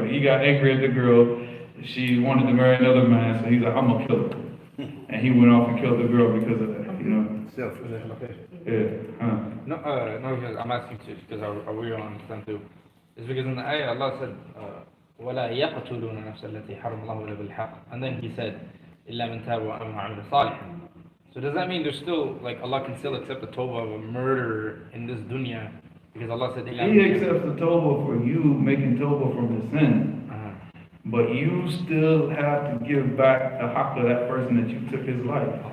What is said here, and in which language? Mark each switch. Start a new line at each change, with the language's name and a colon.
English: Like he got angry at the girl, she wanted to marry another man, so he's like, I'm gonna kill her. And he went off and killed the girl because of that, Selfish. Yeah. No, because I'm asking too, because I really don't understand too. It's because in the ayah Allah said,
Arabic: وَلَا يَقْتُلُونَ نَفْسَ الَّتِي حَرَمَ اللَّهُ إِلَّا بِالْحَقِّ.
English: And then he said,
Arabic: إِلَّا مِنْ تَابَ وَأَمَنَ وَعَمِلَ صَالِحًا.
English: So does that mean there's still, like Allah can still accept the tawbah of a murderer in this dunya? Because Allah said, He accepts the tawbah for you making tawbah from the sin. But you still have to give back the haqq of that person that you took his life.